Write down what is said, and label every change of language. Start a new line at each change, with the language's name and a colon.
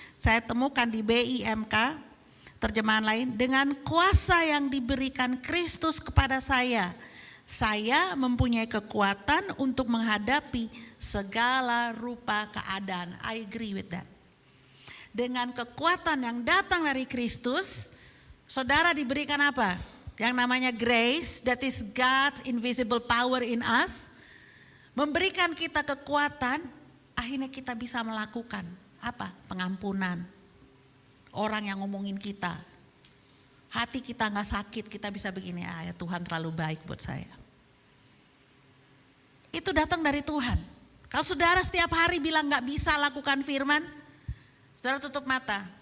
Indonesian: Saya temukan di BIMK, terjemahan lain, dengan kuasa yang diberikan Kristus kepada saya mempunyai kekuatan untuk menghadapi segala rupa keadaan.
English: I agree with that.
Indonesian: Dengan kekuatan yang datang dari Kristus, saudara diberikan apa? Yang namanya grace,
English: that is God's invisible power in us.
Indonesian: Memberikan kita kekuatan, akhirnya kita bisa melakukan apa? Pengampunan. Orang yang ngomongin kita, hati kita gak sakit, kita bisa begini, ya Tuhan terlalu baik buat saya. Itu datang dari Tuhan. Kalau saudara setiap hari bilang gak bisa lakukan firman, saudara tutup mata.